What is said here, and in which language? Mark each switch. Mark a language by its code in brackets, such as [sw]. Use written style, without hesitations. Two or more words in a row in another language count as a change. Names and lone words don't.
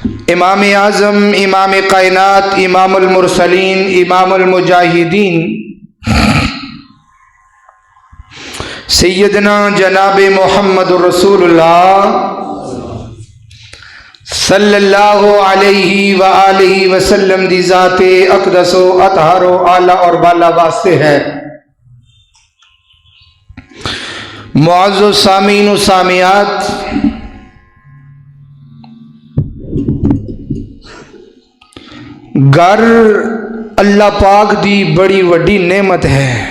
[pa] امام اعظم، امام کائنات، امام المرسلین، امام المجاہدین سیدنا جناب محمد رسول اللہ [ar] صلى الله عليه و آله وسلم [pa] دی ذاتے اقدسو اطہرو اعلیٰ اور بالا واسطے ہے. معزز سامعین و سامعات، گھر اللہ پاک دی بڑی وڈی نعمت ہے.